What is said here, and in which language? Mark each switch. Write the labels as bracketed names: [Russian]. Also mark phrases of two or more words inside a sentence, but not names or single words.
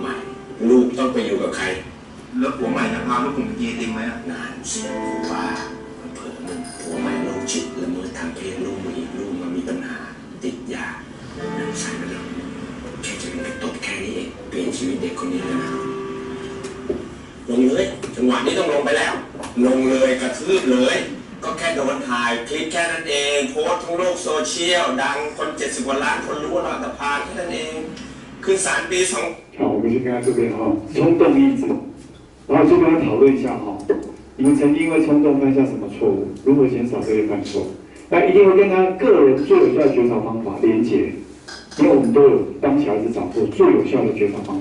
[Thai] ม่ลูกต้องไปอยู่กับใครแล้วผัวใหม่จะพาลูกผมไปกินจริงไหมนานสิว่าเผื่อมันผัวใหม่โรคจิตละเมิดทางเพศลูกมันมีปัญหาติดยานั่นใส่ไปแล้วแค่จะเป็นไปตบแค่นี้เองเปลี่ยนชีวิตเด็กคนนี้เลยนะลงเลยจังหวะนี้ต้องลงไปแล้วลงเลยกระทืบเลยก็แค่โดนถ่ายคลิปแค่นั้นเองโพสต์ทั้งโลกโซเชียลดังคน70 กว่าล้านคนรู้ว่าเราอันธพาลแค่นั้นเองขึ้นศาลปี2 [Chinese] 好，我们先看这边冲动抑制，然后就跟他讨论一下你们曾经因为冲动犯下什么错误，如何减少这些犯错？那一定会跟他个人最有效的觉察方法连结，因为我们都有当小孩子找过最有效的觉察方法。